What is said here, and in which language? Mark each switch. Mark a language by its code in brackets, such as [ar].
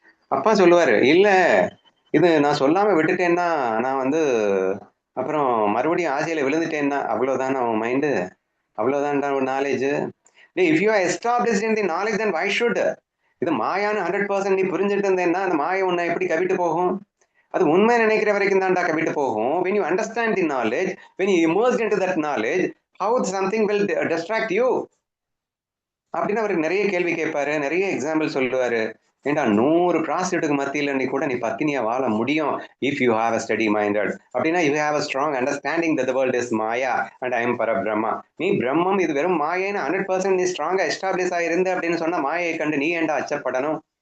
[ta] அப்பா சொல்லுவாரு, இல்ல இது நான் சொல்லாம விட்டுட்டேன்னா நான் வந்து அப்புறம் மறுபடியும் ஆசையில விழுந்துட்டேன்னா அவ்வளவுதான் அவன் மைண்டு, அவ்வளவுதான் ஒரு knowledge. [en] if you are established in the knowledge then why should [ta] இது மாயான்னு 100% நீ புரிஞ்சுட்டு இருந்தேன்னா அந்த மாயை உன்னை எப்படி கவிட்டு போகும்? அது உண்மை நினைக்கிற வரைக்கும் தான்டா கவிட்டு போகும். [en] when you understand the knowledge, when you immersed into that knowledge, how something will distract you [ta] அப்படின்னு அவருக்கு நிறைய கேள்வி கேட்பாரு, நிறைய எக்ஸாம்பிள் சொல்லுவாரு. ஏண்டா 100 ப்ராஸ்டியூட்டுக்கு மத்தியில நீ கூட நீ பத்தினியா வாழ முடியும் [en] If you have a steady minded. [ta] அப்படின்னா [en] You have a strong understanding that the world is maya and I am Parabrahma. [ta] நீ பிரம்மம் இது வெறும் மாயேன்னு 100% நீ ஸ்ட்ராங்கா எஸ்டாப்ளிஷ் ஆயிருந்து அப்படின்னு சொன்னா மாயை கண்டு நீ ஏண்டா அச்சப்படணும்?